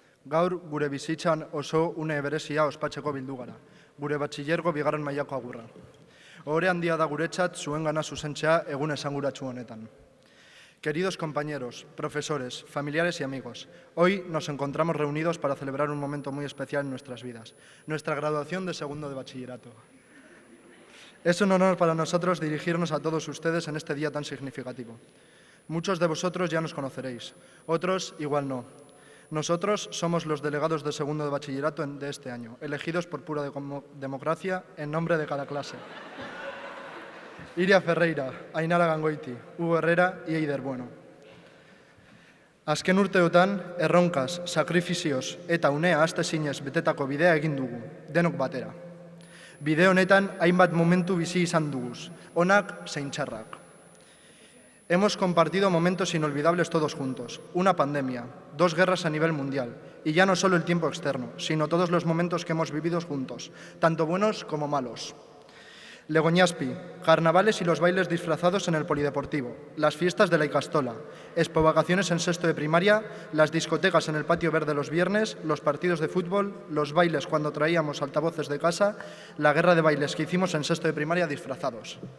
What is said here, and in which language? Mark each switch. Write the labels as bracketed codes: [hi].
[eu] Gaur, gure bizitzan oso une berezia ospatzeko bildu gara, gure batxillergo bigarren mailako agurra. Ohore handia da guretzat zuen gana zuzentzea egun esanguratsu honetan. [es] Queridos compañeros, profesores, familiares y amigos, hoy nos encontramos reunidos para celebrar un momento muy especial en nuestras vidas, nuestra graduación de segundo de bachillerato. Es un honor para nosotros dirigirnos a todos ustedes en este día tan significativo. Muchos de vosotros ya nos conoceréis, otros igual no. Nosotros somos los delegados de segundo de bachillerato de este año, elegidos por pura democracia en nombre de cada clase. Iria Ferreira, Ainara Gangoiti, Hugo Herrera y Eider Bueno. [eu] Azken urteotan, erronkaz, sakrifizioz eta unea astezinez betetako bidea egin dugu, denok batera. Bide honetan hainbat momentu bizi izan duguz, onak zein txarrak. [es] Hemos compartido momentos inolvidables todos juntos, una pandemia, 2 guerras a nivel mundial, y ya no solo el tiempo externo, sino todos los momentos que hemos vivido juntos, tanto buenos como malos. Legoñaspi, carnavales y los bailes disfrazados en el polideportivo, las fiestas de la Ikastola, expovagaciones en sexto de primaria, las discotecas en el patio verde los viernes, los partidos de fútbol, los bailes cuando traíamos altavoces de casa, la guerra de bailes que hicimos en sexto de primaria disfrazados.